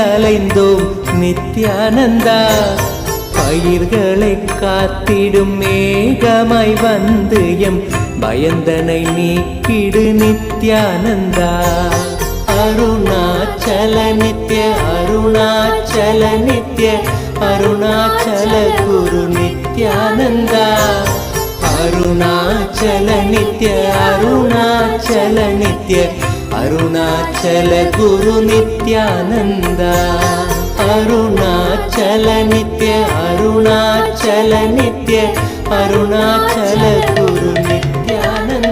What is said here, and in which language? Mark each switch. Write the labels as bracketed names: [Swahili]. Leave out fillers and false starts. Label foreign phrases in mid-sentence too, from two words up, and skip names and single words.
[Tamil] அலைந்தோம் நித்யானந்தா பயிர்களை காத்திடும் மேகமாய் வந்து எம் பயந்தனை நீக்கிடு நித்யானந்தா [Sanskrit] अरुणाचल नित्य अरुणाचल नित्य अरुणाचल गुरु नित्यानन्दा अरुणाचल नित्य अरुणाचल नित्य अरुणाचल गुरु नित्यानंदा अरुणाचल नित्य अरुणाचल नित्य अरुणाचल गुरु नित्यानंदा